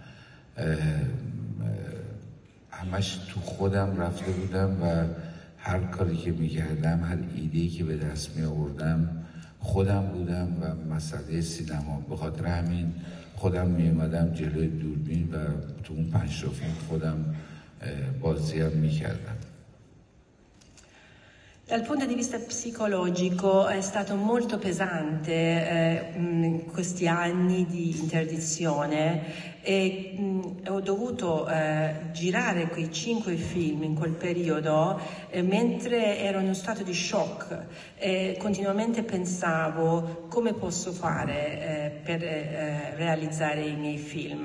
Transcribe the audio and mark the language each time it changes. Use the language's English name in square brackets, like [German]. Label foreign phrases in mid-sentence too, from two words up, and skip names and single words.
[Persian] همش تو خودم رفته بودم و هر کاری که میکردم، هر ایده‌ای که به دست می آوردم خودم بودم و مسئله سینما. به خاطر همین خودم می اومدم جلوی دوربین و تو اون 5 تا فیلم خودم بازیم میکردم. [Italian] Dal punto di vista psicologico è stato molto pesante questi anni di interdizione e ho dovuto girare quei 5 film in quel periodo mentre ero in uno stato di shock e continuamente pensavo come posso fare per realizzare i miei film.